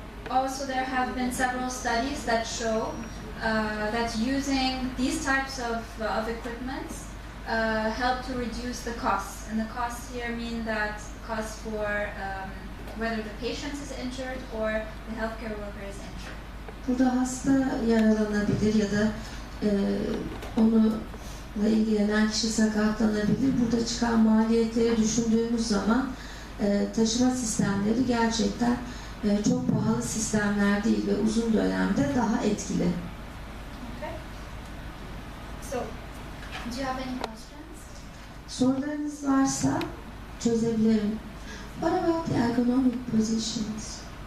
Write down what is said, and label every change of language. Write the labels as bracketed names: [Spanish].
[English] Also, there have been several studies that show that using these types of equipment help to reduce the costs. And the costs here mean that costs for whether the patient is injured or the healthcare worker is injured. [Turkish] Burada hasta yaralanabilir ya da onunla ilgilenen kişi sakatlanabilir. Burada çıkan maliyetleri düşündüğümüz zaman taşıma sistemleri gerçekten çok pahalı sistemler değil ve uzun dönemde daha etkili. [English] Okay. So, do you have any questions? [Turkish] Sorularınız varsa çözebilirim. [English] What about the ergonomic positions?